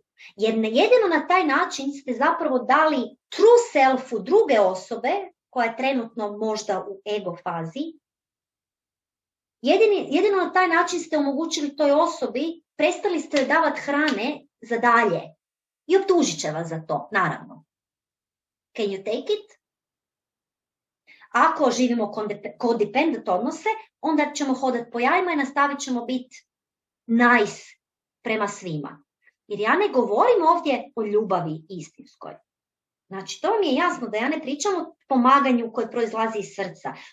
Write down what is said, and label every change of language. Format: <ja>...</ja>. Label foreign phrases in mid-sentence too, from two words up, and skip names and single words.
<hr>Jer jedino na taj način ste zapravo dali</hr> <en>true selfu</en> <hr>druge osobe, koja je trenutno možda u ego fazi. Jedino na taj način ste omogućili toj osobi, prestali ste davati hrane za dalje. I optužit će vas za to, naravno.</hr> <en>Can you take it?</en> <hr>Ako živimo codependent odnose, onda ćemo hodati po jajima i nastavit ćemo biti nice prema svima. Jer ja ne govorim ovdje o ljubavi istinskoj. Znači, to mi je jasno da ja ne pričam o pomaganju koje proizlazi iz srca.</hr>